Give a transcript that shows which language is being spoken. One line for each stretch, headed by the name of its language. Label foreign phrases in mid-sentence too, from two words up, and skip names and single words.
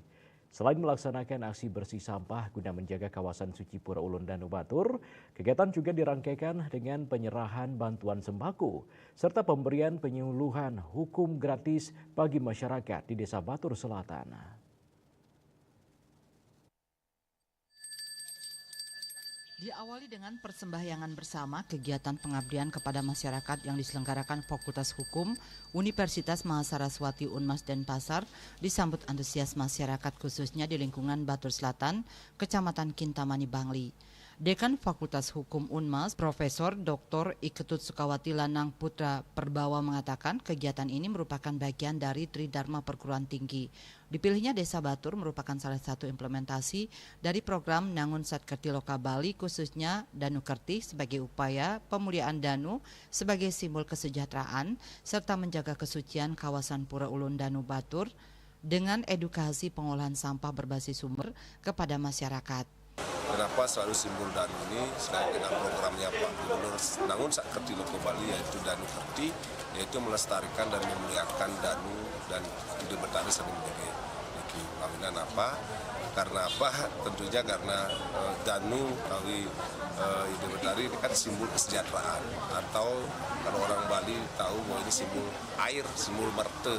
Indonesian: Selain melaksanakan aksi bersih sampah guna menjaga kawasan suci Pura Ulun Danu Batur, kegiatan juga dirangkaikan dengan penyerahan bantuan sembako serta pemberian penyuluhan hukum gratis bagi masyarakat di Desa Batur Selatan. Diawali dengan persembahyangan bersama kegiatan pengabdian kepada masyarakat yang diselenggarakan Fakultas Hukum Universitas Mahasaraswati Unmas Denpasar disambut antusias masyarakat khususnya di lingkungan Batur Selatan, Kecamatan Kintamani, Bangli. Dekan Fakultas Hukum Unmas, Profesor Dr. Iketut Sukawati Lanang Putra Perbawa mengatakan kegiatan ini merupakan bagian dari Tridharma Perguruan Tinggi. Dipilihnya Desa Batur merupakan salah satu implementasi dari program Nangun Satkerti Loka Bali, khususnya Danu Kerti sebagai upaya pemuliaan Danu sebagai simbol kesejahteraan serta menjaga kesucian kawasan Pura Ulun Danu Batur dengan edukasi pengolahan sampah berbasis sumber kepada masyarakat. Kenapa selalu simbol Danu ini selain dengan programnya Pak Gubernur Nangun Satkerti Loka Bali, yaitu Danu Kerti, yaitu melestarikan dan memuliakan Danu dan ide bertani sering menjadi kawinan apa? Karena apa? Tentunya karena Danu kawi ide bertani ini kan simbol kesejahteraan, atau kalau orang Bali tahu bahwa ini simbol air, simbol merte.